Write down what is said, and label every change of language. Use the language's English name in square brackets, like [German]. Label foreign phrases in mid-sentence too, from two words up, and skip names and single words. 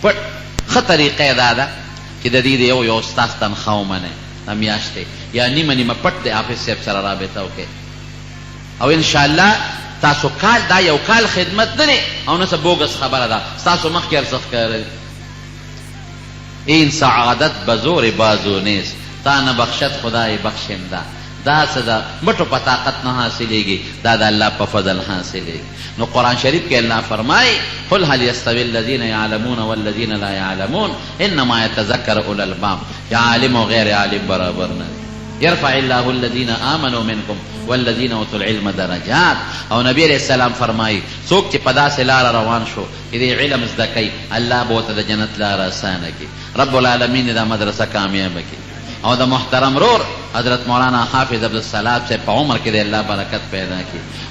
[Pashto] پټ ښه طریقه دا ده چې د دې د یو استاذ تنخواه ومنئ، د میاشتې یا نیمه نیمه پټ د حافظ صاحب سره رابطه وکړئ، او انشاءالله تاسو کال دا یو کال خدمت نه دی او نه څه بوګس خبره ده، ستاسو مخکې ارزښت کوي. [Persian] این سعادت به زور بازو نیست، تا نه بخشد خدای بخشنده. [Pashto] دا څه ده مټو په طاقت نه حاصلېږي، دا د الله په فضل حاصلېږي. نو قرآن شریف کې الله فرمایي [Arabic] قل هل یستوی الذین یعلمون والذین لا یعلمون انما یتذکر اولو الالباب. [Pashto] یا عالم او غیر عالم برابر نه دي. [Arabic] يرفع الله الذين آمنوا منكم والذين اوتوا العلم درجات. [Pashto] او نبی [Arabic] علیہ السلام [Pashto] فرمایي څوک چې په داسې لاره روان شو چې د علم زده کوي، الله به ورته د جنت لاره اسانه کړي. [Arabic] رب العالمین [Pashto] دا مدرسه کامیابه کړي. او د محترم رور حضرت مولانا حافظ عبدالسلام صاحب په عمر کې د الله برکت پیدا کړي.